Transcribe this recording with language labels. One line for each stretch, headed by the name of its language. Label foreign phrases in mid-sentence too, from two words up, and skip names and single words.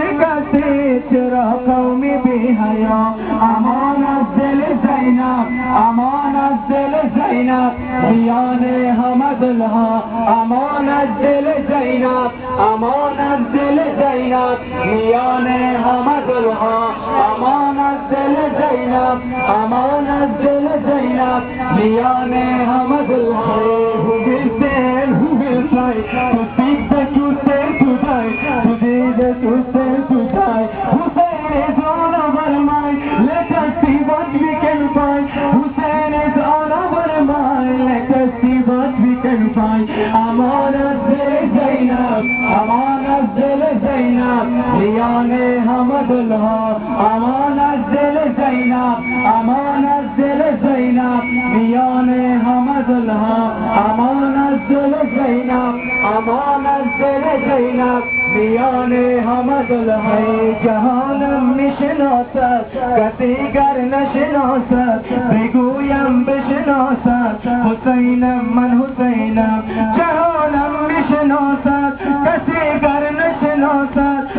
Persian: شکستید چرا قوم بی حیا امان از دل زینب امان از دل زینب میان همه دلها امان از دل زینب امان از دل زینب میان همه دلها امان از دل زینب امان از دل زینب میان همه دلها
English: Who will stand, who will try to speak the truth, say to die to see the truth, say to die Hussein is on our mind, let us see what we can find Hussein is on our mind, let us see what we can find
Persian: امان از دل زینب امان از دل زینب میان همه دلها امان از دل زینب امان از دل زینب میان همه دلها امان از دل زینب امان از دل زینب میان همدلها جهانم میشناسد کسی گر نشناسد بگویم بشناسد حسینم من حسینم جهانم میشناسد کسی گر نشناسد